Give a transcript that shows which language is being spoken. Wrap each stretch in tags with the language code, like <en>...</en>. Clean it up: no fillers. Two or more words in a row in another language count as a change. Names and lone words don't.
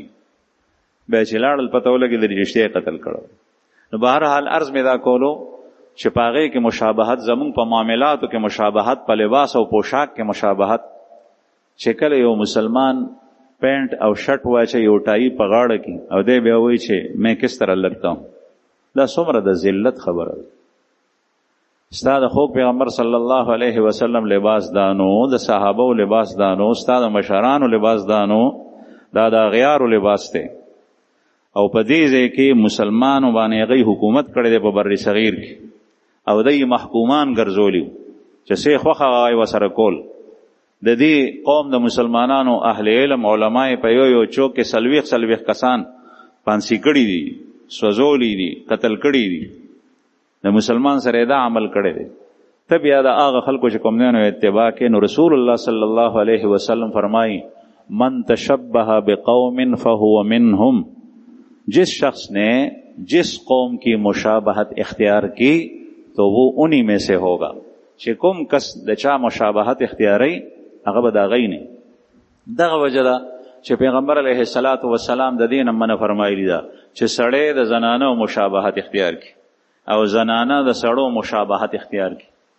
<ps>بیا چې لاړل پته ولګېده چې رښتیا یې قتل کړی. نو بهرحال عرض مې دا کولو چې په هغې کې مشابهت، زمونږ په معاملاتو کې مشابهت، په لباس او پوشاک کې مشابهت، چې کله یو مسلمان پینٹ او شرٹ واچي یو ټای په غاړه کې او دی بیا وایي چې</ps> <ur>میں کس طرح لگتا ہوں،</ur> <ps>دا څومره د ذلت خبره ده. ستا د خوږ پیغمبر</ps> <ar>صلی الله علیه وسلم</ar> <ps>لباس دانو، د صحابو لباس دانو، ستا د مشرانو لباس دانو، دا د اغیارو لباس دی. او په دې ځای کې مسلمانو باندې هغې حکومت کړی دی په بر صغیر کې، او دی محکومان ګرځولي چې څه خوښه هغه یې ورسره کول. د دې قوم د مسلمانانو اهل علم علما یې په یو چوک کې 40 کسان پانسی کړي دي، سوځولی دي، قتل کړي دي. د مسلمان سره دا عمل کړی دی. ته بیا د هغه خلکو چې کوم دینو اتباع کې، نو رسول الله</ps> <ar>صلی الله علیه وسلم</ar> <ps>فرمائی</ps> <ar>من تشبہ بقوم فهو منهم،</ar> <ur>جس شخص نے جس قوم کی مشابہت اختیار کی تو وہ انہی میں سے ہوگا.</ur> <ps>چې کوم کس د چا مشابهت اختیاري هغه به د هغې نه. دغه وجه ده چې پیغمبر</ps> <ar>علیه الصلاة والسلام</ar> <ps>د دې نه منع فرمایلي ده چې سړی د زنانو مشابهت اختیار کړي او زنانه د سړو مشابهت اختیار کړي.</ps>